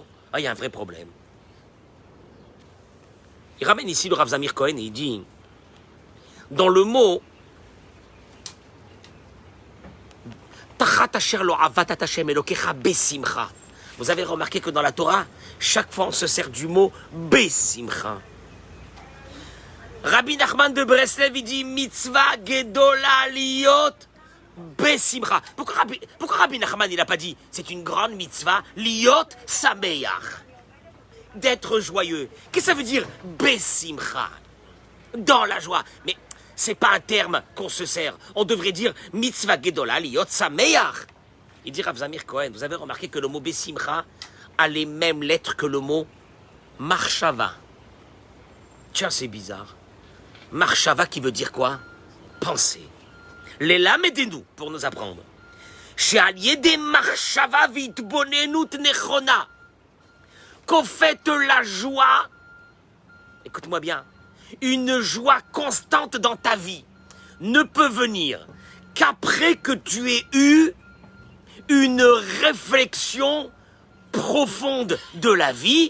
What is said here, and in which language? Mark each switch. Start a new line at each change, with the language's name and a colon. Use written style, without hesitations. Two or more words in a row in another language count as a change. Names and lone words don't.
French: Ah, il y a un vrai problème. Il ramène ici le Rav Zamir Cohen et il dit, dans le mot vous avez remarqué que dans la Torah, chaque fois on se sert du mot Besimcha. Rabbi Nachman de Breslev, il dit
Hebrew: מצווה גדולה להיות בשמחה.
French: Pourquoi Rabbi Nachman il n'a pas dit c'est une grande
Hebrew: מצווה להיות שמח,
French: d'être joyeux? Qu'est-ce que ça veut dire Besimcha? Dans la joie. Mais c'est pas un terme qu'on se sert. On devrait dire
Hebrew: מצווה גדולה להיות שמח.
French: Il dit Rav Zamir Cohen, vous avez remarqué que le mot Besimcha a les mêmes lettres que le mot Marshava. Tiens, c'est bizarre. Marshava qui veut dire quoi? Penser. Les lames aidez-nous pour nous apprendre.
Hebrew: שעל ידי מחשבה והתבוננות נכונה.
French: Qu'au fait la joie, écoute-moi bien, une joie constante dans ta vie ne peut venir qu'après que tu aies eu une réflexion profonde de la vie.